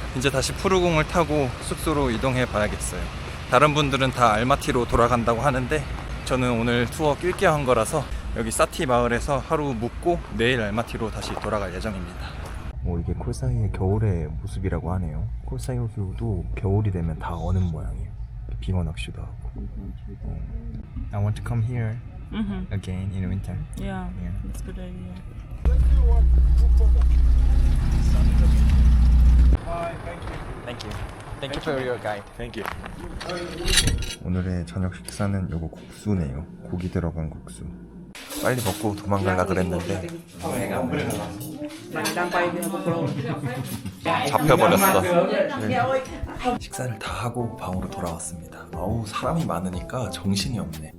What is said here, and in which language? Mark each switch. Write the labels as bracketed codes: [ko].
[ko] 이제 다시 푸르공을 타고 숙소로 이동해 봐야겠어요. 다른 분들은 다 알마티로 돌아간다고 하는데 저는 오늘 투어 낄게한 거라서 여기 사티 마을에서 하루 묵고 내일 알마티로 다시 돌아갈 예정입니다. 이게 콜사이의 겨울의 모습이라고 하네요. 콜사이 호수도 겨울이 되면 다 어는 모양이에요. 빙어 낚시도 하고. [en] I want to come here again in winter. Yeah, that's a good idea. Thank you. Thank you for your guide. Thank you. [ko] 오늘의 저녁 식사는 요거 국수네요. 고기 들어간 국수. 빨리 먹고 도망가려 그랬는데 잡혀버렸어. 식사를 다 하고 방으로 돌아왔습니다. 어우 사람이 많으니까 정신이 없네.